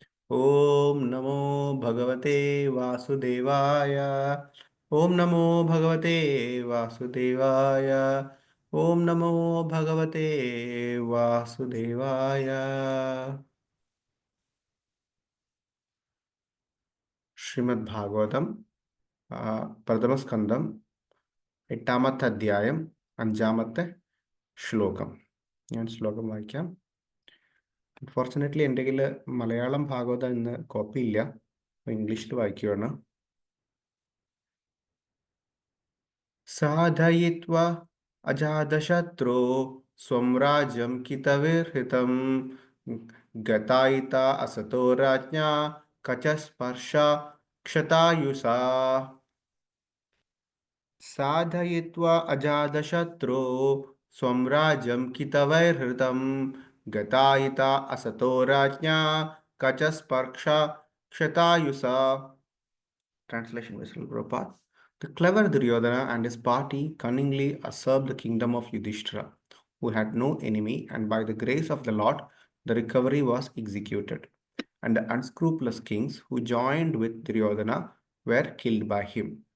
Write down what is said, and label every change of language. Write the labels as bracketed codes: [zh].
[sa] ओम नमो भगवते वासुदेवाय ओम नमो भगवते वासुदेवाय ओम नमो भगवते वासुदेवाय. [ml] ശ്രീമദ് ഭാഗവതം പ്രഥമസ്കന്ധം 8-ാമത്തെ അധ്യായം 5-ാമത്തെ ശ്ലോകം. ഞാൻ ശ്ലോകം വായിക്കാം. അൺഫോർച്ചുനേറ്റ്ലി എൻ്റെ കയ്യിൽ മലയാളം ഭാഗവതം ഇന്ന് കോപ്പി ഇല്ല, ഇംഗ്ലീഷിൽ വായിക്കുകയാണ്. [sa] സാധയിത്വ അജാതശത്രോ സ്വം രാജ്യം കിതവിർഹിതം ഗതായിത അസതോ രാജ്ഞാ കചസ്പർശ ക്ഷതായുസാ. സാധയിത്വ അജാതശത്രോ സ്വം രാജ്യം കിതവൈർഹൃതം ഗതായിത അസതോ രാജ്ഞാ കചസ്പർശ ക്ഷതായുസാ. [en] Translation by Srila Prabhupada. The clever Duryodhana and his party cunningly usurped the kingdom of Yudhishthira, who had no enemy, and by the grace of the Lord, the recovery was executed. And the unscrupulous kings who joined with Duryodhana were killed by him.